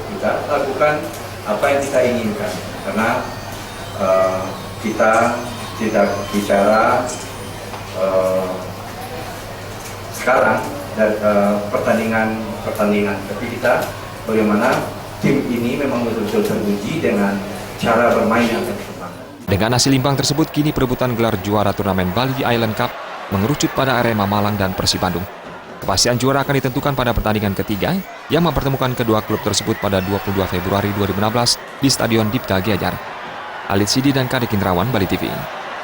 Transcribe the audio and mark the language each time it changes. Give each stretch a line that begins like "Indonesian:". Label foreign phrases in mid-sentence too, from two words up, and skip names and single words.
Indonesian: Kita lakukan apa yang kita inginkan, karena kita tidak bicara sekarang dan pertandingan, tapi kita bagaimana tim ini memang betul-betul teruji dengan cara bermain yang sempurna. Dengan hasil imbang tersebut, kini perebutan gelar juara turnamen Bali Island Cup mengerucut pada Arema Malang dan Persib Bandung. Kepastian juara akan ditentukan pada pertandingan ketiga yang mempertemukan kedua klub tersebut pada 22 Februari 2016 di Stadion Dipta Gianyar. Alid Sidi dan Kadek Indrawan, Bali TV.